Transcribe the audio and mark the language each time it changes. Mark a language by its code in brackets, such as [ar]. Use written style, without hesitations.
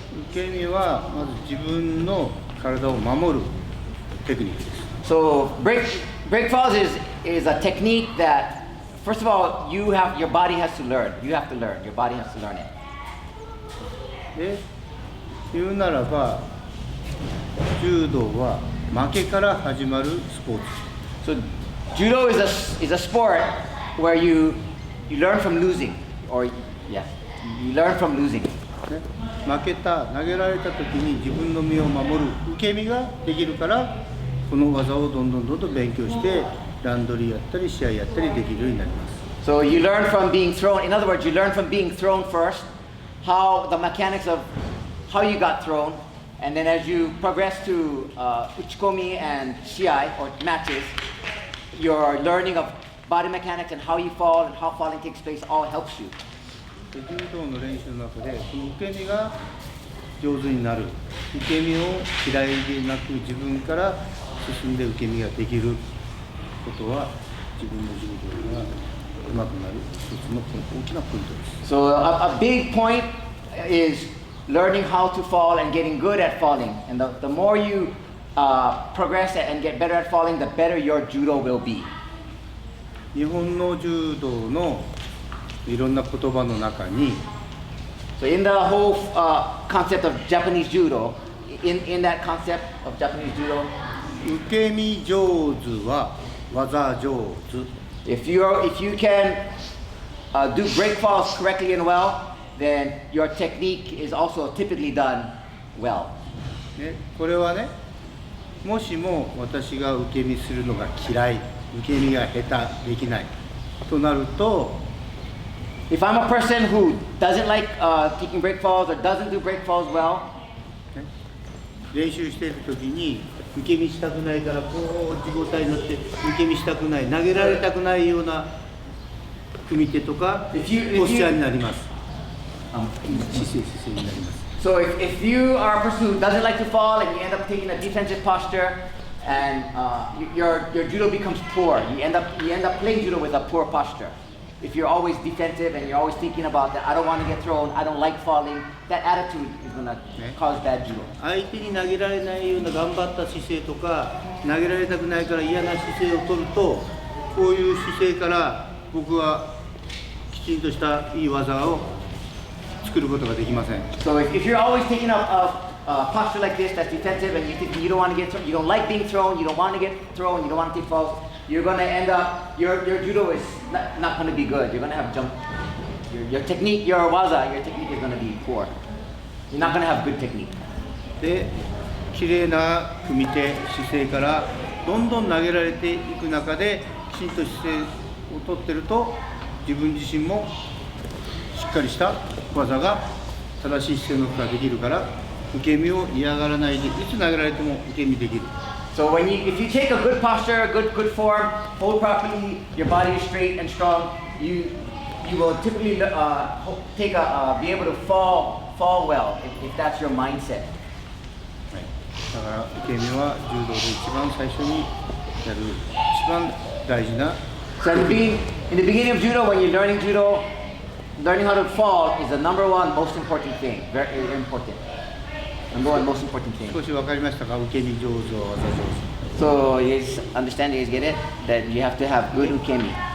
[ja] 受け身はまず自分の体を守るテクニックです。 [en] So breakfalls is a technique that, first of all, your body has to learn. You have to learn. Your body has to learn it. [ja] で、言うならば、柔道は負けから始まるスポーツ。 [en] So judo is a sport where you learn from losing, or yeah, you learn from losing. [ja] ね、負けた、投げられた時に自分の身を守る受け身ができるから、この技をどんどん勉強してランドリーやったり試合やったりできるようになります。 [en] So you learn from being thrown. In other words, you learn from being thrown first, how the mechanics of how you got thrown, and then as you progress to uchikomi and shiai or matches, your learning of body mechanics and how you fall and how falling takes place all helps you. [ja] 柔道の練習の中でこの受け身が上手になる、受け身を嫌いでなく自分から進んで受け身ができることは自分の柔道が上手くなる一つの大きなポイントです。 [en] So a big point is learning how to fall and getting good at falling. And the more you progress and get better at falling, the better your judo will be. [ja] 日本の柔道のいろんな言葉の中に [en] So in the whole concept of Japanese judo, in that concept of Japanese judo, [ja] 受け身上手は技上手。 [en] if you can do breakfalls correctly and well, then your technique is also typically done well. [ja] ね、これはね、もしも私が受け身するのが嫌い、受け身が下手できないとなると、 [en] If I'm a person who doesn't like taking breakfalls or doesn't do breakfalls well, [ja] ね、練習している時に受け身したくないからこう自己体になって受け身したくない、投げられたくないような組み手とかポスチャーになります。姿勢になります。 [en] So if you are a person who doesn't like to fall and you end up taking a defensive posture and your judo becomes poor, you end up playing judo with a poor posture. If you're always defensive and you're always thinking about that, I don't want to get thrown, I don't like falling, that attitude is going to cause bad judo. [ja] 相手に投げられないような頑張った姿勢とか、投げられたくないから嫌な姿勢を取ると、こういう姿勢から僕はきちんとしたいい技を作ることができません。 [en] So if you're always taking a posture like this that's defensive and you think you don't want to get thrown, you don't like being thrown, you don't want to get thrown, you don't want to take falls, you're going to end up, your judo is not going to be good. You're going to have jump, your technique, your waza, your technique is going to be poor. You're not going to have good technique. [ja] で、綺麗な組み手、姿勢からどんどん投げられていく中で、きちんと姿勢をとってると、自分自身もしっかりした技が正しい姿勢の中ができるから、受け身を嫌がらないで、いつ投げられても受け身できる。 [en] So if you take a good posture, good form, hold properly, your body is straight and strong, you will typically be able to fall well if that's your mindset. [ja] はい、だから受け身は柔道で一番最初にやる一番大事な。 [en] So in the beginning of judo, when you're learning judo, learning how to fall is the number one most important thing. Very important. Number one most important thing. [ja] 少し分かりましたか？受け身上手、技上手。 [en] So you understand, you get it? That you have to have good ukemi.